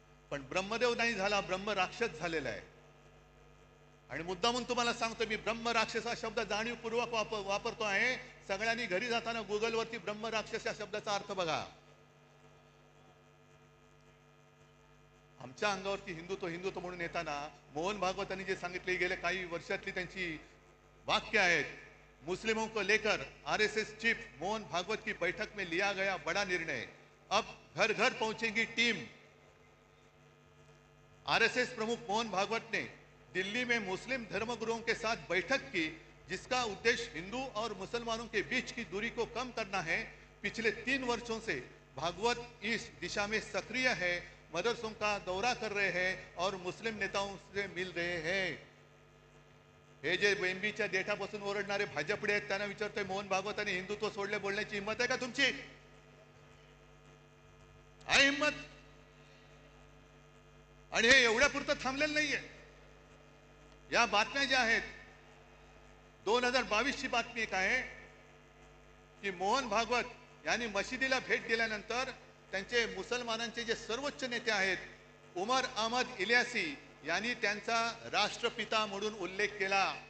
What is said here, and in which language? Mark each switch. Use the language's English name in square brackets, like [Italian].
[Marathi] पण ब्रह्मदेव नाही झाला, ब्रह्म राक्षस झालेला आहे. आणि मुद्दामून तुम्हाला सांगतो, मी ब्रह्म राक्षस हा शब्द जाणीवपूर्वक वापरतो आहे. सगळ्यांनी घरी जाताना गुगलवरती ब्रह्म राक्षस या शब्दाचा अर्थ बघा. आमच्या अंगावरती हिंदुत्व म्हणून येताना मोहन भागवतांनी जे सांगितले, गेले काही वर्षातली त्यांची वाक्य आहेत. [Hindi] मुस्लिमों को लेकर RSS चीफ मोहन भागवत की बैठक में लिया गया बड़ा निर्णय, अब घर घर पहुंचेगी टीम. RSS प्रमुख मोहन भागवत ने दिल्ली में मुस्लिम धर्मगुरुओं के साथ बैठक की, जिसका उद्देश्य हिंदू और मुसलमानों के बीच की दूरी को कम करना है. पिछले 3 वर्षों से भागवत इस दिशा में सक्रिय है, मदरसों का दौरा कर रहे हैं और मुस्लिम नेताओं से मिल रहे हैं. [Marathi] हे जे बेंबीच्या देठापासून ओरडणारे भाजपडे आहेत त्यांना विचारतोय, मोहन भागवतांनी हिंदुत्व सोडले बोलण्याची हिंमत आहे का तुमची? आहे हिंमत? आणि हे एवढ्यापुरतं थांबलेलं नाहीये. या बातम्या ज्या आहेत, 2022 ची बातमी एक आहे की मोहन भागवत यांनी मशिदीला भेट दिल्यानंतर त्यांचे मुसलमानांचे जे सर्वोच्च नेते आहेत उमर अहमद इलियासी यांनी त्यांचा राष्ट्रपिता म्हणून उल्लेख केला.